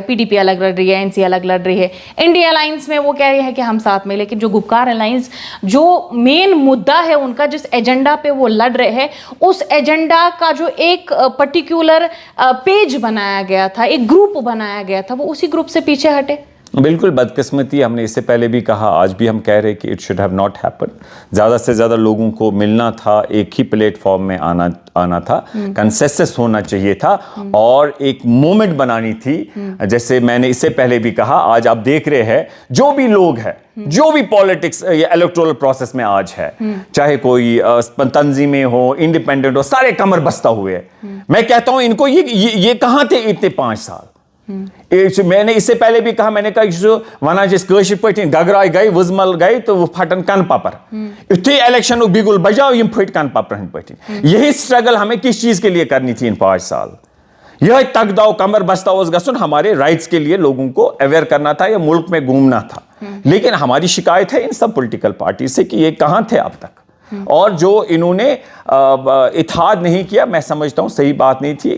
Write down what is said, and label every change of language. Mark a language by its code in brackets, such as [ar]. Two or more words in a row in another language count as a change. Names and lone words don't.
[hi] PDP अलग लड़ रही है, NC अलग लड़ रही है, इंडिया अलायंस में वो कह रही है कि हम साथ में, लेकिन जो गुपकार अलायंस, जो मेन मुद्दा है उनका, जिस एजेंडा पे वो लड़ रहे हैं, उस एजेंडा का जो एक [en] particular page [hi] बनाया गया था, एक ग्रुप बनाया गया था, वो उसी ग्रुप से पीछे हटे। बिल्कुल बदकिस्मती, हमने इससे पहले भी कहा, आज भी हम कह रहे हैं कि [en] it should have not happen. [hi] ज़्यादा से ज़्यादा लोगों को मिलना था, एक ही प्लेटफॉर्म में आना था, कंसेंसस होना चाहिए था और एक मोमेंट बनानी थी। जैसे मैंने इससे पहले भी कहा, आज आप देख रहे हैं जो भी लोग हैं, जो भी पॉलिटिक्स या [en] electoral process [hi] में आज है, चाहे कोई तंजीमें हो, इंडिपेंडेंट हो, सारे कमर बस्ता हुए हैं। मैं कहता हूं इनको ये कहां थे इतने 5 साल? मैंने इससे पहले भी कहा, मैंने कहा [ks] वना पे गगराय गई वजमल गई तो वो फटन कन पपर युथे इलेक्शन बिगुल बजाओ यम फट कन पपर पे। [hi] यही स्ट्रगल हमें किस चीज के लिए करनी थी इन 5 साल? [ks] यह तकदाव कमर बस्ता गसन [hi] हमारे राइट्स के लिए लोगों को अवेयर करना था या मुल्क में घूमना था। लेकिन हमारी शिकायत है इन सब [en] political party [hi] से कि ये कहां थे अब तक, और जो इन्होंने इत्तेहाद नहीं किया, मैं समझता हूं सही बात नहीं थी।